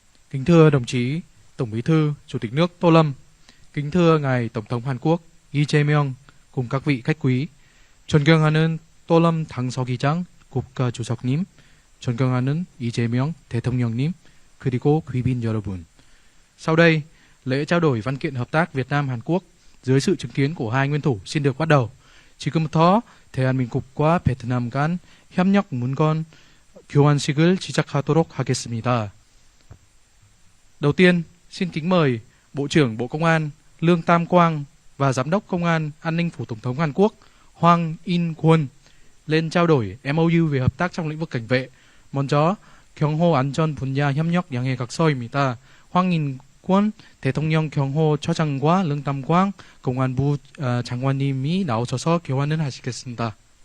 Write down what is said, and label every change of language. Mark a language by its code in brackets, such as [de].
[vi] Kính thưa đồng chí Tổng Bí thư, Chủ tịch nước Tô Lâm, kính thưa ngài Tổng thống Hàn Quốc Lee Jae-myung cùng các vị khách quý, [ko] 존경하는 또lâm 당서기장 국가주석님, 존경하는 이재명 대통령님, 그리고 quý賓여러분. [vi] Sau đây, lễ trao đổi văn kiện hợp tác Việt Nam Hàn Quốc dưới sự chứng kiến của hai nguyên thủ xin được bắt đầu. [ko] 지금부터 대한민국과 베트남 간 협력 문건 교환식을 시작하도록 하겠습니다. [vi] Đầu tiên, xin kính mời Bộ trưởng Bộ Công an Lương Tam Quang và Giám đốc Công an An ninh Phủ Tổng thống Hàn Quốc Hwang In-kwon lên trao đổi MOU về hợp tác trong lĩnh vực cảnh vệ. [ko] 먼저 경호 안전 분야 협력 양해 각서입니다. 황인권 대통령 경호처장과 릉담광 공안부 장관님이 나오셔서 교환을 하시겠습니다.